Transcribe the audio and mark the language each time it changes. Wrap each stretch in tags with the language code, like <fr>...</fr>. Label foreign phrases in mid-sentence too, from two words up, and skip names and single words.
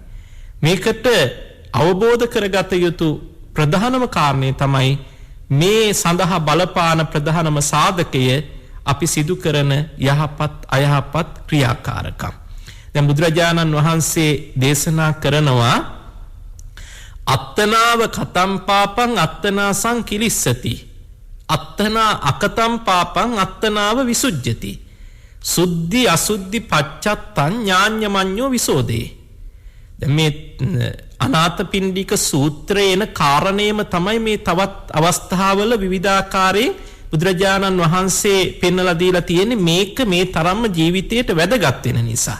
<si>මේකට අවබෝධ කරගත යුතු ප්‍රධානම කාරණේ තමයි මේ සඳහා බලපාන ප්‍රධානම සාධකය අපි සිදු කරන යහපත් අයහපත් ක්‍රියාකාරකම්. දැන් බුදුරජාණන් වහන්සේ දේශනා කරනවා</si> <pi>අත්තනාව කතම් පාපං අත්තනා සංකිලිස්සති අත්තනා අකතම් පාපං අත්තනාව විසුජ්ජති සුද්ධි අසුද්ධි පච්චත්තං ඥාඤ්ඤමඤ්ඤෝ විසෝදේ.</pi> <si>දැන් මේ අනාථපිණ්ඩික සූත්‍රයේන කාරණේම තමයි මේ තවත් අවස්ථාවල විවිධාකාරයෙන් බුදුරජාණන් වහන්සේ පෙන්වලා දීලා තියෙන්නේ මේක මේ තරම්ම ජීවිතයට වැදගත් වෙන නිසා.</si>